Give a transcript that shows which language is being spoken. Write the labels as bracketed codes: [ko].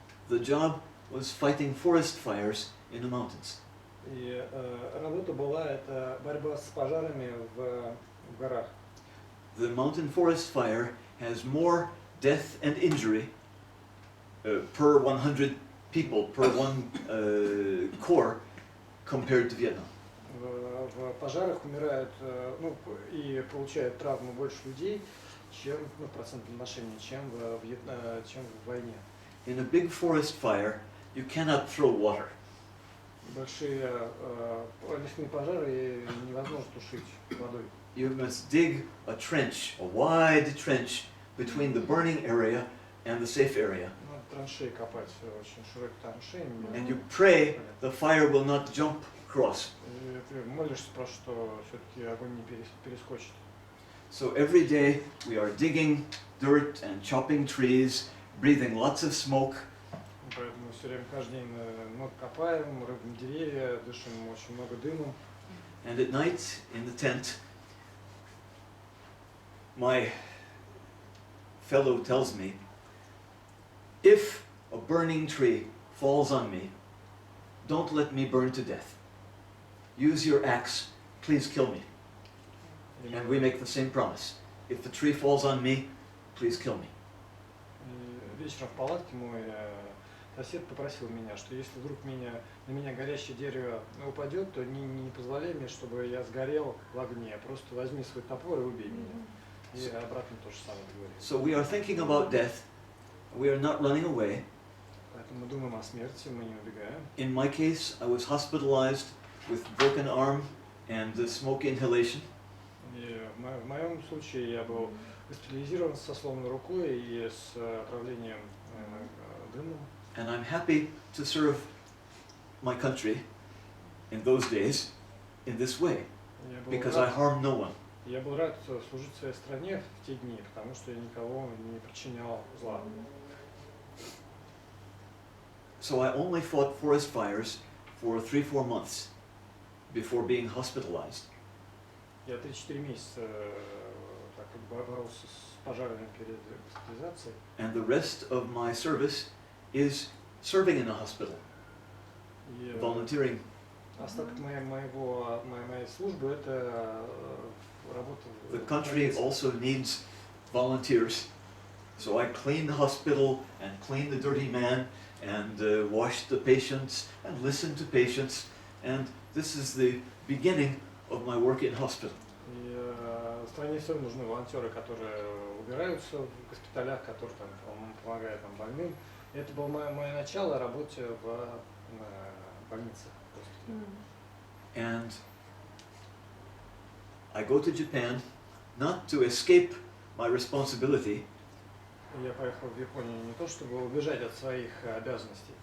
[en] The job was fighting forest fires in the mountains. [ru] И работа была это борьба с пожарами в горах. [en] The mountain forest fire has more death and injury per 100 people, per one corps, compared to Vietnam. [ru] В пожарах умирают, и получают травмы больше людей, чем в процентном отношении, чем в войне. [en] In a big forest fire, you cannot throw water. [ru] Большие лесные пожары невозможно тушить водой. [en] You must dig a trench, a wide trench, between the burning area and the safe area. [ru] Надо траншеи копать, очень широкие траншеи. [en] And you pray the fire will not jump across. [ru] И ты молишься просто, что все-таки огонь не перескочит. [en] So every day we are digging dirt and chopping trees, breathing lots of smoke. [ru] Поэтому все время, каждый день много копаем, рубим деревья, дышим очень много дымом. [en] And at night in the tent, my fellow tells me, if a burning tree falls on me, don't let me burn to death. Use your axe, please kill me. And we make the same promise. If the tree falls on me, please kill me. [ru] Вечером в палатке мой сосед попросил меня, что если вдруг на меня горящее дерево упадет, то не позволяй мне, чтобы я сгорел в огне. Просто возьми свой топор и убей меня. И обратно то же самое говорит. [en] So we are thinking about death. We are not running away. [ru] Поэтому мы думаем о смерти, мы не убегаем. [en] In my case, I was hospitalized with broken arm and smoke inhalation. [ru] И в моем случае я был госпитализирован со сломанной рукой и с отравлением дымом. [en] And I'm happy to serve my country in those days in this way, because I harm no one. [ru] Я был рад служить своей стране в те дни, потому что я никого не причинял зла. [en] So I only fought forest fires for 3-4 months before being hospitalized. [ru] Я 3-4 месяца так боролся с пожарами перед госпитализацией. [en] And the rest of my service is serving in a hospital, volunteering. [ru] Остаток моей службы это работа. [en] The country also needs volunteers, so I clean the hospital and clean the dirty man and wash the patients and listen to patients, and this is the beginning of my work in hospital. [ru] И в стране все нужны волонтеры, которые убираются в госпиталях, которые там помогают больным. Это было мое начало работы в больнице. [en] And I go to Japan not to escape my responsibility, [ru] Я поехал в Японию не то чтобы убежать от своих обязанностей,